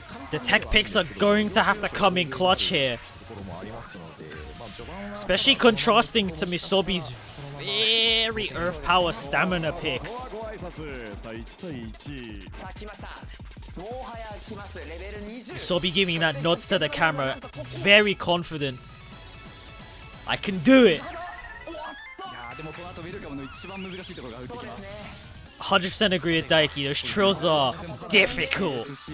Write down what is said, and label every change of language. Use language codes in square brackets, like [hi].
[en] The tech picks are going to have to come in clutch here. Especially contrasting to Misobi's very Earth Power stamina picks. [ja] ご挨拶さあ1対1 さあ来ましたもはや来ますレベル20 [en] Misobi giving that nods to the camera, very confident. I can do it. [ja] いやーでもこの後ウェルカムの一番難しいところが打ってきます [en] 100% agree with Daiki. Those trills are difficult.